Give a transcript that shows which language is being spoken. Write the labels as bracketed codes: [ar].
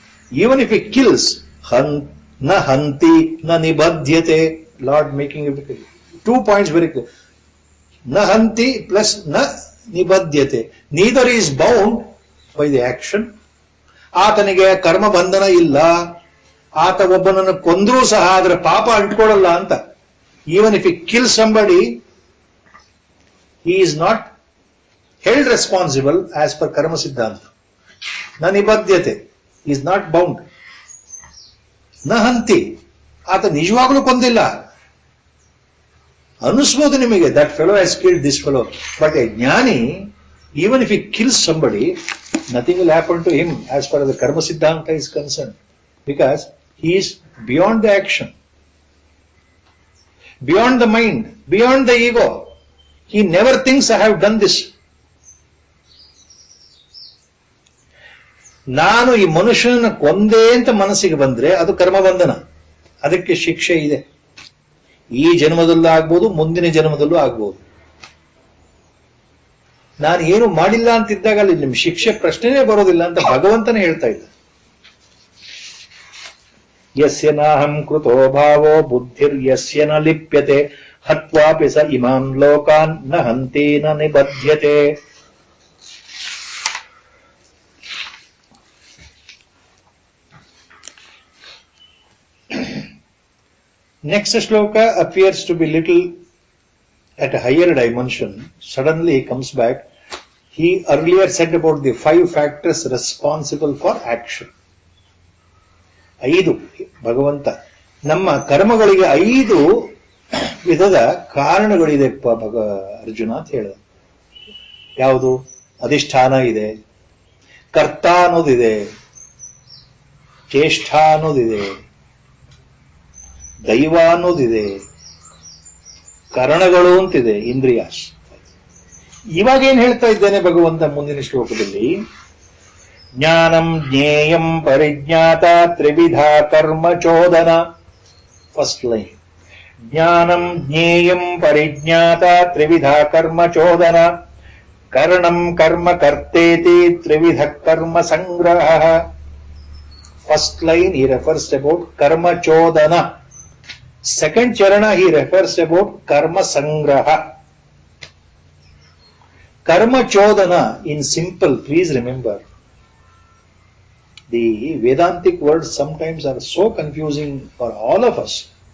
[en] Even if he kills, [sa] na hanti na nibadhyate. [en] Lord making it 2 points very clear. [sa] Na hanti [en] plus [sa] na nibadhyate. [en] Neither is bound by the action. [kn] ಆತನಿಗೆ ಕರ್ಮ ಬಂಧನ ಇಲ್ಲ, ಆತ ಒಬ್ಬನನ್ನು ಕೊಂದ್ರೂ ಸಹ ಅದರ ಪಾಪ ಅಂಟ್ಕೊಳ್ಳಲ್ಲ ಅಂತ. [en] Even if he kill somebody, he is not held responsible as per karma siddhanta. [sa] ನ ನಿಬದ್ಧತೆ, [en] he is not bound. [sa] ನ ಹಂತಿ, [kn] ಆತ ನಿಜವಾಗ್ಲೂ ಕೊಂದಿಲ್ಲ. ಅನಿಸ್ಬೋದು ನಿಮಗೆ, [en] that fellow has killed this fellow, but a jnani, even if he kills somebody, nothing will happen to him as far as the karma siddhanta is concerned, because he is beyond the action, beyond the mind, beyond the ego. He never thinks I have done this. [kn] ನಾನು ಈ ಮನುಷ್ಯನ ಕೊಂದೇ ಅಂತ ಮನಸ್ಸಿಗೆ ಬಂದ್ರೆ ಅದು ಕರ್ಮಬಂಧನ, ಅದಕ್ಕೆ ಶಿಕ್ಷೆ ಇದೆ. ಈ ಜನ್ಮದಲ್ಲೂ ಆಗ್ಬೋದು, ಮುಂದಿನ ಜನ್ಮದಲ್ಲೂ ಆಗ್ಬೋದು. ನಾನು ಏನು ಮಾಡಿಲ್ಲ ಅಂತಿದ್ದಾಗ ಅಲ್ಲಿ ನಿಮ್ ಶಿಕ್ಷೆ ಪ್ರಶ್ನೆನೇ ಬರೋದಿಲ್ಲ ಅಂತ ಭಗವಂತನೇ ಹೇಳ್ತಾ ಇದ್ದ. [sa] ಯಸ್ಯ ನಾಹಂ ಕೃತೋ ಭಾವೋ ಬುದ್ಧಿರ್ ಯಸ್ಯ ನ ಲಿಪ್ಯತೆ ಹತ್ವಾಪಿ ಸ ಇಮಾನ್ ಲೋಕಾನ್ ನ ಹಂತಿ ನ ನಿಬಧ್ಯತೆ. [en] Next shloka appears to be little at a higher dimension. Suddenly he comes back. He earlier said about the 5 factors responsible for action. [kn] 5 ಭಗವಂತ ನಮ್ಮ ಕರ್ಮಗಳಿಗೆ 5 ವಿಧದ ಕಾರಣಗಳಿದೆ ಅರ್ಜುನ ಅಂತ ಹೇಳಿದ. ಯಾವುದು? ಅಧಿಷ್ಠಾನ ಇದೆ, ಕರ್ತ ಅನ್ನೋದಿದೆ, ಚೇಷ್ಟ ಅನ್ನೋದಿದೆ, ದೈವ ಅನ್ನೋದಿದೆ, ಕರಣಗಳು ಅಂತಿದೆ, ಇಂದ್ರಿಯಾಸ್. ಇವಾಗ ಏನ್ ಹೇಳ್ತಾ ಇದ್ದೇನೆ ಭಗವಂತ ಮುಂದಿನ ಶ್ಲೋಕದಲ್ಲಿ? [sa] ಜ್ಞಾನಂ ಜ್ಞೇಯಂ ಪರಿಜ್ಞಾತ ತ್ರಿವಿಧ ಕರ್ಮ ಚೋದನ. [en] First line. [sa] ಜ್ಞಾನಂ ಜ್ಞೇಯಂ ಪರಿಜ್ಞಾತ ತ್ರಿವಿಧ ಕರ್ಮ ಚೋದನ. ಕರಣಂ ಕರ್ಮ ಕರ್ತೇತಿ ತ್ರಿವಿಧ ಕರ್ಮ ಸಂಗ್ರಹ. [en] First line he refers about karma chodana. Second charana he refers about karma sangraha. Karma chodana in simple, please remember, the Vedantic words sometimes are so confusing for all of us.